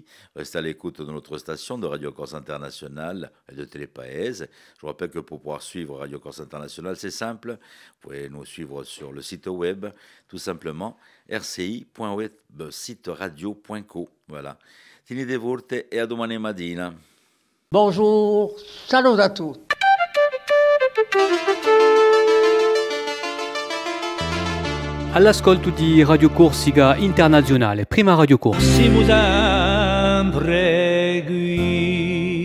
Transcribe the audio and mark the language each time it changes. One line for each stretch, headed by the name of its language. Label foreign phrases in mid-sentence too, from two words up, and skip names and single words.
French: Restez à l'écoute de notre station de Radio Corse Internationale et de Télépaèse. Je vous rappelle que pour pouvoir suivre Radio Corse Internationale, c'est simple. Vous pouvez nous suivre sur le site web, tout simplement, rci.websiteradio.co.
Italian: Voilà. Tini de volte e a domani mattina.
French: Bonjour, salut à tous.
Italian: All'ascolto di Radio Corsica Internazionale, prima Radio Corsa. Siamo sempre qui.